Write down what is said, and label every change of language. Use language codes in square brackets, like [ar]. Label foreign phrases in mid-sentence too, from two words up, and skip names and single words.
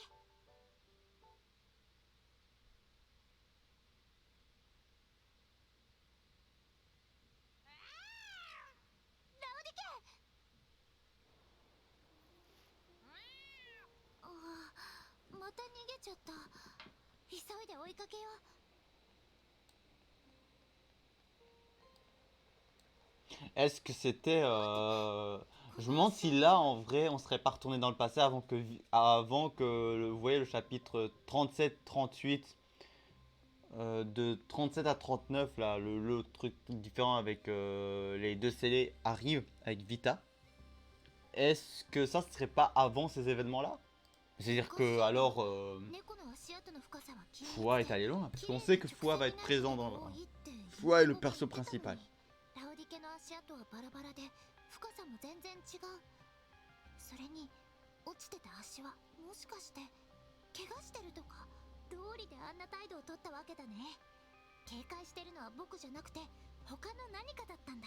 [ja] ラオディケ。ああ、また逃げちゃった。急いで追いかけよう。 [fr] Est-ce que c'était... Je me demande si là, en vrai, on serait pas retourné dans le passé avant que vous voyez, le chapitre 37-38, de 37 à 39, là, le truc différent avec les deux scellés arrive avec Vita. Est-ce que ça, ce serait pas avant ces événements-là? C'est-à-dire que, alors, Fua est allé loin, parce qu'on sait que Fua va être présent dans... Fua est le perso principal. [ja] ラオディケの足跡はバラバラで深さも全然違う。それに落ちてた足はもしかして怪我してるとか、道理であんな態度を取ったわけだね。警戒してるのは僕じゃなくて他の何かだったんだ。